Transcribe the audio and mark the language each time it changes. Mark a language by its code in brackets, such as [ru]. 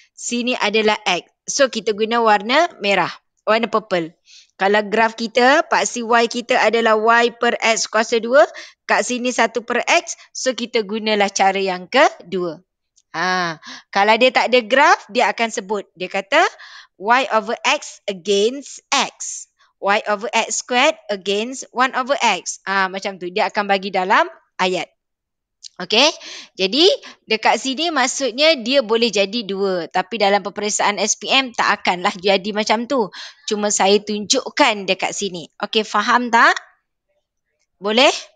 [ms] Sini adalah X. So kita guna warna merah. Warna purple. Kalau graf kita, paksi Y kita adalah Y per X kuasa 2. Kat sini 1 per X. So kita gunalah cara yang kedua. Kalau dia tak ada graf, dia akan sebut. Dia kata [en] Y over X against X. Y over X squared against 1 over X. [ms] Macam tu. Dia akan bagi dalam ayat. Okey. Jadi dekat sini maksudnya dia boleh jadi dua. Tapi dalam peperiksaan SPM tak akanlah jadi macam tu. Cuma saya tunjukkan dekat sini. Okey, faham tak? Boleh?